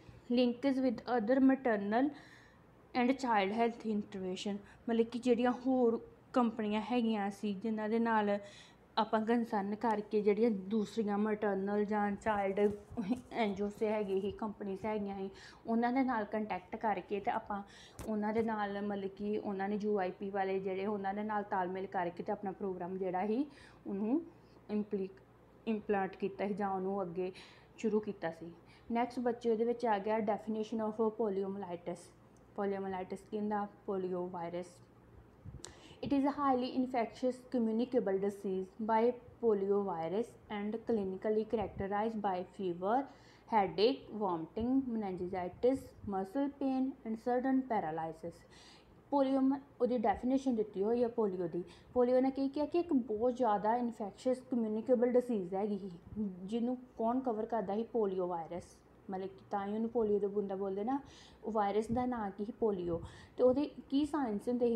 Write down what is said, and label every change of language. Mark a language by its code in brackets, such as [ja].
[en] linkage with other maternal and child health intervention, [pa] ਮਤਲਬ ਕਿ ਜਿਹੜੀਆਂ ਹੋਰ ਕੰਪਨੀਆਂ ਹੈਗੀਆਂ ਸੀ ਜਿਨ੍ਹਾਂ ਦੇ ਨਾਲ ਆਪਾਂ ਕੰਸਰਨ ਕਰਕੇ, ਜਿਹੜੀਆਂ ਦੂਸਰੀਆਂ ਮੈਟਰਨਲ ਜਾਂ ਚਾਈਲਡ NGOs ਹੈਗੇ ਸੀ, ਕੰਪਨੀਜ਼ ਹੈਗੀਆਂ ਸੀ, ਉਹਨਾਂ ਦੇ ਨਾਲ ਕੰਟੈਕਟ ਕਰਕੇ ਅਤੇ ਆਪਾਂ ਉਹਨਾਂ ਦੇ ਨਾਲ ਮਤਲਬ ਕਿ ਉਹਨਾਂ ਨੇ UIP ਵਾਲੇ ਜਿਹੜੇ ਉਹਨਾਂ ਦੇ ਨਾਲ ਤਾਲਮੇਲ ਕਰਕੇ ਅਤੇ ਆਪਣਾ ਪ੍ਰੋਗਰਾਮ ਜਿਹੜਾ ਸੀ ਉਹਨੂੰ ਇੰਪਲਾਂਟ ਕੀਤਾ ਸੀ, ਜਾਂ ਉਹਨੂੰ ਅੱਗੇ ਸ਼ੁਰੂ ਕੀਤਾ ਸੀ। ਨੈਕਸਟ ਬੱਚੇ ਉਹਦੇ ਵਿੱਚ ਆ ਗਿਆ [en] Definition of poliomyelitis. [pa] ਪੋਲੀਓਮਲਾਈਟਿਸ ਕੀ ਹੁੰਦਾ? Polio virus. [en] It is a highly infectious communicable disease by poliovirus and clinically characterized by fever, headache, vomiting, meningitis, muscle pain and sudden paralysis. [pa] Polio ਉਹਦੀ ਡੈਫੀਨੇਸ਼ਨ ਦਿੱਤੀ ਹੋਈ ਹੈ ਪੋਲੀਓ ਦੀ। ਪੋਲੀਓ ਨੇ ਕੀ ਕਿਹਾ ਕਿ ਇੱਕ ਬਹੁਤ ਜ਼ਿਆਦਾ ਇਨਫੈਕਸ਼ੀਅਸ ਕਮਿਊਨੀਕੇਬਲ ਡਿਸੀਜ਼ ਹੈਗੀ ਸੀ, ਜਿਹਨੂੰ ਕੌਣ ਕਵਰ ਕਰਦਾ ਸੀ? ਪੋਲੀਓ ਵਾਇਰਸ, ਮਤਲਬ ਕਿ ਤਾਂ ਹੀ ਉਹਨੂੰ ਪੋਲੀਓ ਦਾ ਬੂੰਦਾ ਬੋਲਦੇ ਨਾ। ਉਹ ਵਾਇਰਸ ਦਾ ਨਾਂ ਕੀ ਸੀ? ਪੋਲੀਓ। ਅਤੇ ਉਹਦੇ ਕੀ ਸਾਇੰਸ ਹੁੰਦੇ ਸੀ?